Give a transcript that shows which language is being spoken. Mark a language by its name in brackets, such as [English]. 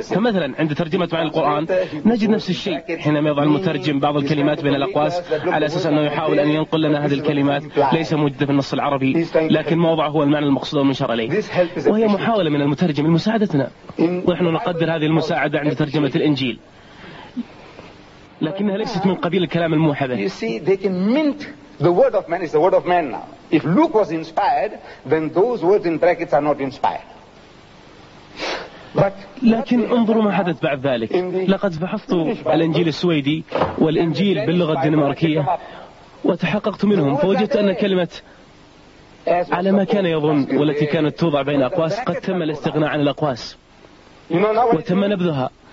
[Arabic] فمثلا عند ترجمة معنى القرآن نجد نفس الشيء حينما يضع المترجم بعض الكلمات بين الأقواس على أساس أنه يحاول أن ينقل لنا هذه الكلمات ليس موجودة في النص العربي لكن ما وضع هو المعنى المقصود ومنشر إليه، وهي محاولة من المترجم لمساعدتنا، ونحن نقدر هذه المساعدة عدا عند ترجمة الإنجيل لكنها ليست من قبيل الكلام الموحى به. [English] You see, they can mint the word of man. It's the word of man now. If Luke was inspired, then those words in brackets are not inspired. [Arabic] But لكن انظروا ما حدث بعد ذلك. لقد فحصت الإنجيل السويدي والإنجيل باللغة الدنماركية وتحققت منهم، فوجدت أن كلمة على ما كان يظن والتي كانت توضع بين أقواس قد تم الاستغناء عن الأقواس وتم نبذها.